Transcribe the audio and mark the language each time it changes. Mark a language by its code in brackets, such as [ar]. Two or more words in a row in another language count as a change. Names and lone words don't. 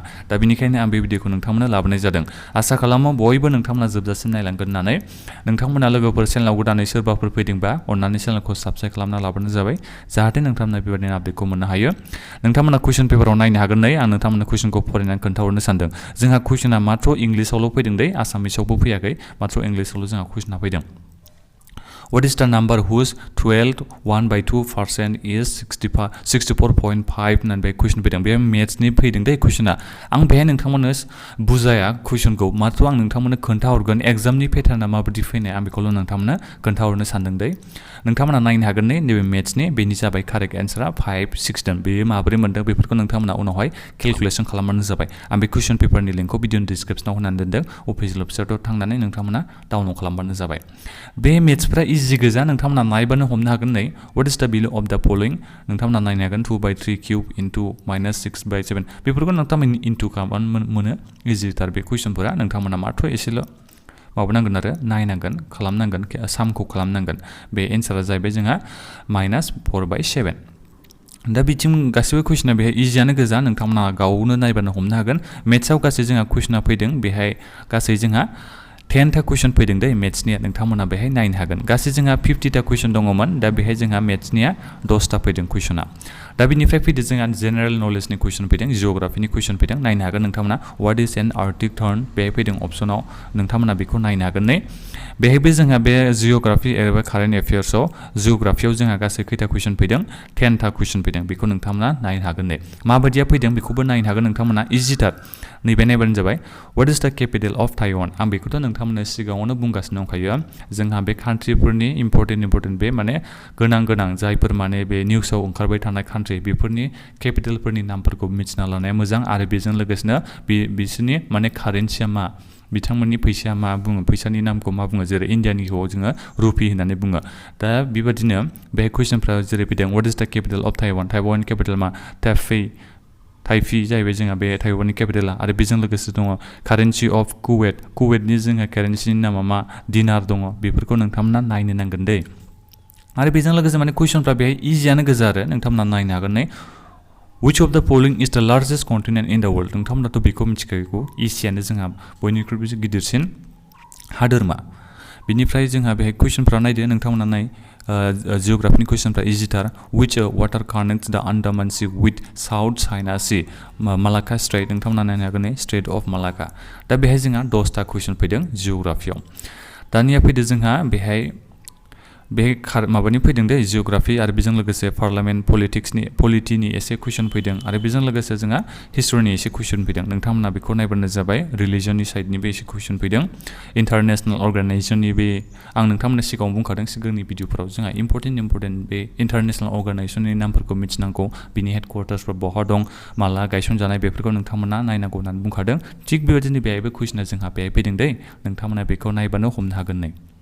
[brx] दा बिनिखायनो आं बे भिडिअखौ नोंथांमोननो लाबोनाय जादों आसा खालामो बयबो नोंथांमोना जोबजासिम नायलांगोन होननानै नोंथांमोना लोगोफोर चेनेलाव गोदानै सोरबाफोर फैदोंबा अन्नानै चेनेलखौ साबस्क्राइब खालामना लाबानो जाबाय जाहाथे नोंथांमोना बेबायदिनो आपडेटखौ मोननो हायो नोंथांमोना कुइसन पेपाराव नायनो हागोन नै आं नोंथांमोननो कुइसनखौ फरायनानै खोन्थाहरनो सानदों जोंहा कुइसना मात्र इंलिसावल' फैदों दै आसामिसावबो फैयाखै मात्र इंलिसावल' जोंहा कुइसना फैदों [en] What is the number whose [brx] 12 is 64.5 होननानै बे कुइसन फैदों बे मेथ्सनि फैदों दै कुइसना आं बेहाय नोंथांमोननो बुजाया कुइसनखौ मात्र आं नोंथांमोननो खोन्थाहरगोन एग्जामनि पेटार्ना माबायदि फैनाय आं बेखौल' नोंथांमोननो खोन्थाहरनो सानदों दै नोंथांमोना नायनो हागोन नै नैबे मेथ्सनि बेनि जाबाय [en] correct answer [brx] 5-6 बेयो माबोरै मोनदों बेफोरखौ नोंथांमोना उनावहाय केलकुलेसन खालामबानो जाबाय आं बे कुइसन पेपारनि लिंकखौ भिडिअनि डिसक्रिप्शनाव होनानै दोनदों [en] official website [brx] थांनानै नोंथांमोना डाउनलड खालामबानो जाबाय बे मेथ्सफ्रा इजि गोजा नोंथांमोना नायबानो हमनो हागोन नै [en] what is the value of the following [brx] नोंथांमोना नायनो हागोन 2/3 क्यूब इनटू -6/7 बेफोरखौ नोंथांमोना इनटू खालामबानो मोनो इजिथार बे कुइसनफोरा नोंथांमोना मात्र एसेल' माबानांगोन आरो नायनांगोन खालामनांगोन सामखौ खालामनांगोन बे एन्सारा जाहैबाय जोंहा -4/7 दा बिथिं गासिबो कुइसना बेहाय इजियानो गोजा नोंथांमोना गावनो नायबानो हमनो हागोन मेथ्सआव गासै जोंहा कुइसना फैदों बेहाय गासै जोंहा 10टा कुइसन फैदों दै मेथ्सनिया नोंथांमोना बेहाय नायनो हागोन गासै जोंहा 50टा कुइसन दङमोन दा बेहाय जोंहा मेथ्सनिया 10टा फैदों कुइसना दा बिनिफ्राय फैदों जोंहा [en] general knowledge [brx] कुइसन फैदों जिअग्राफिनि कुइसन फैदों नायनो हागोन नोंथांमोना [en] what is an Arctic tern [brx] बेहाय फैदों अप्सनाव नोंथांमोना बेखौ नायनो हागोन नै बेहायबो जोंहा बे जिअग्राफि एबा [en] current affairs [brx] जिअग्राफियाव जोंहा गासै खैथा कुइसन फैदों 10टा कुइसन फैदों बेखौ नोंथांमोना नायनो हागोन नै माबायदिया फैदों बेखौबो नायनो हागोन नोंथांमोना इजिथार नैबे नायबानो जाबाय [en] what is the capital of Taiwan [brx] आं बेखौथ' नोंथांमोननो सिगाङावनो बुंगासिनो दंखायो जोंहा बे कान्ट्रिफोरनि इम्परटेन्ट बे माने गोनां जायफोर माने बे निउसाव ओंखारबाय थानाय कान्ट्रि बेफोरनि केपिटेलफोरनि नामफोरखौ मिथिना लानाया मोजां आरो बेजों लोगोसेनो बिसोरनि माने कारेन्सिया मा बिथांमोननि फैसाया मा बुङो फैसानि नामखौ मा बुङो जेरै इन्डियानिखौ जोङो रुपि होननानै बुङो दा बेबादिनो बे कुइसनफ्रा जेरै फैदों [en] what is the capital of Taiwan [brx] केपिटेल मा ताइपी जाहैबाय जोंहा बे ताइवाननि केपिटेला आरो बेजों लोगोसे दङ [en] currency of Kuwait [brx] जोंहा कारेन्सिनि नामा मा दिनार दङ बेफोरखौ नोंथांमोना नायनो नांगोन दै आरो बेजों लोगोसे माने कुइसनफ्रा बेहाय इजियानो गोजा आरो नोंथांमोना नायनो हागोन नै [en] which of the following is the largest continent in the world [brx] नोंथांमोनाथ' बेखौ मिथिखागौ एसियानो जोंहा बयनिख्रुइबो गिदिरसिन हादोरमा बिनिफ्राय जोंहा बेहाय कुइसनफ्रा नायदो नोंथांमोना नाय जिअग्राफिनि कुइसनफ्रा इजिथार [en] which water connects the Andaman Sea with South China Sea [brx] मालाका स्ट्रेट नोंथांमोना नायनो हागोन नै [en] Strait of Malacca [brx] दा बेहाय जोंहा 10टा कुइसन फैदों जिअग्राफियाव दानिया फैदो जोंहा बेहाय माबानि फैदों दै जिअग्राफि आरो बेजों लोगोसे [en] parliament polity [brx] एसे कुइसन फैदों आरो बेजों लोगोसे जोंहा हिस्टरिनि एसे कुइसन फैदों नोंथांमोना बेखौ नायबानो जाबाय रिलिजननि साइडनिबो एसे कुइसन फैदों [en] international organisation [brx] बे आं नोंथांमोननो सिगाङाव बुंखादों सिगांनि भिडिअफोराव जोंहा इम्परटेन्ट बे [en] international organisation [brx] नामफोरखौ मिथिनांगौ बिनि हेडक्वार्टार्सफोर बहा दं माला गायसनजानाय बेफोरखौ नोंथांमोना नायनांगौ होननानै बुंखादों थिग बेबायदिनो बेहायबो कुइसना जोंहा बेहाय फैदों दै नोंथांमोना बेखौ नायबानो हमनो हागोन नै